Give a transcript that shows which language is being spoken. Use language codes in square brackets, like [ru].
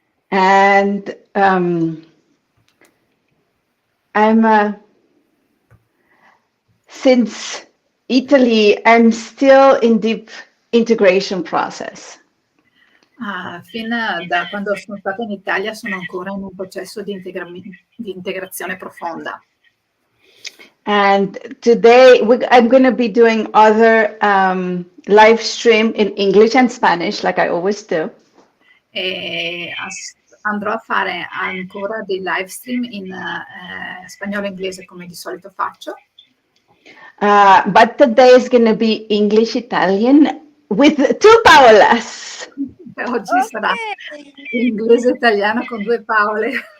[en] And I'm since Italy, I'm still in deep integration process. [it] Fin da quando sono stata in Italia sono ancora in un processo di integrazione profonda. [en] And today I'm going to be doing other live stream in English and Spanish, like I always do. [it] E andrò a fare ancora dei live stream in spagnolo e inglese come di solito faccio. [en] But today is going to be English Italian with two Paolas. [it] Oggi sarà inglese e italiano con due Paole.